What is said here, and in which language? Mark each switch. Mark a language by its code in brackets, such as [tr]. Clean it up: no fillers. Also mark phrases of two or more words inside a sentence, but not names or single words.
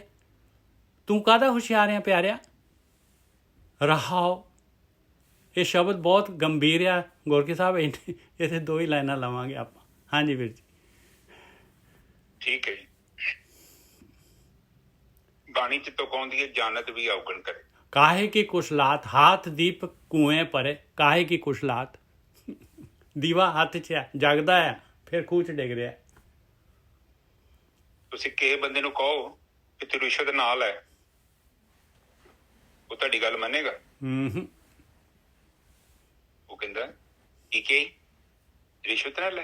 [pa] ਤੂੰ ਕਾਹਦਾ ਹੁਸ਼ਿਆਰ ਆ ਪਿਆਰਿਆ? ਰਹਾਓ, ਇਹ ਸ਼ਬਦ ਬਹੁਤ ਗੰਭੀਰ ਆ ਗੋਰਖੀ ਸਾਹਿਬ। ਇਹਦੇ 2 ਹੀ ਲਾਈਨਾਂ ਲਵਾਂਗੇ ਆਪਾਂ। ਹਾਂਜੀ ਵੀਰ ਜੀ। ਠੀਕ ਹੈ ਜੀ। ਬਾਣੀ ਚ ਤੋਂ ਕਹੋਂਦੀ ਹੈ ਜਾਨਤ ਵੀ ਅਵਗਣ ਕਰੇ। [hi] काहे की कुशलात हाथ दीप कुएं परे, काहे की कुशलात। [pa] ਦੀਵਾ ਹੱਥ 'ਚ ਹੈ, ਜਗਦਾ ਹੈ, ਫਿਰ ਖੂਹ 'ਚ ਡਿੱਗ ਰਿਹਾ। ਤੁਸੀਂ ਕਿਸੇ ਬੰਦੇ ਨੂੰ ਕਹੋ ਕਿ ਤੂੰ ਰਿਸ਼ਵਤ ਨਾ ਲੈ, ਉਹ ਤੁਹਾਡੀ ਗੱਲ ਮੰਨੇਗਾ? ਉਹ ਕਹਿੰਦਾ ਠੀਕ ਹੈ ਰਿਸ਼ਵਤ ਨਾ ਲੈ।